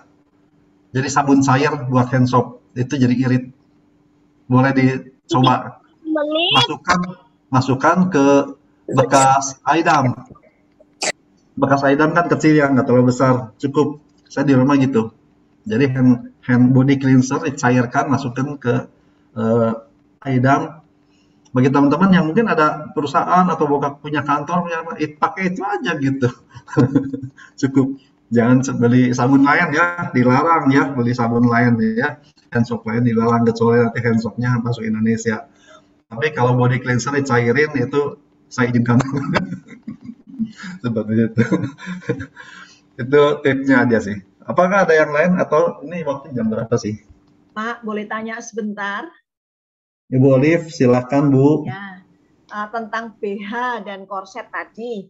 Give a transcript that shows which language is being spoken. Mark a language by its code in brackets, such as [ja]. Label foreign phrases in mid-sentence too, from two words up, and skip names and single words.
[id] Jadi sabun cair buat [en] hand soap, [id] itu jadi irit. Boleh dicoba. Masukkan ke bekas aidam. Bekas aidam kan kecil ya, nggak terlalu besar, cukup. Saya di rumah gitu. Jadi [en] hand body cleanser [id] dicairkan, masukkan ke aidam. Bagi teman-teman yang mungkin ada perusahaan atau punya kantor, pakai itu aja gitu. Cukup. Jangan beli sabun lain ya, dilarang ya, beli sabun lain ya. [en] Hand soap [id] lain dilarang, kecuali nanti [en] hand soapnya [id] masuk Indonesia. Tapi kalau [en] body cleanser [id] dicairin itu saya izinkan. Seperti itu. Itu tipsnya aja sih. Apakah ada yang lain atau ini waktu jam berapa sih? Pak, boleh tanya sebentar? Ibu Olive, silakan Bu. Ya, tentang BH dan korset tadi.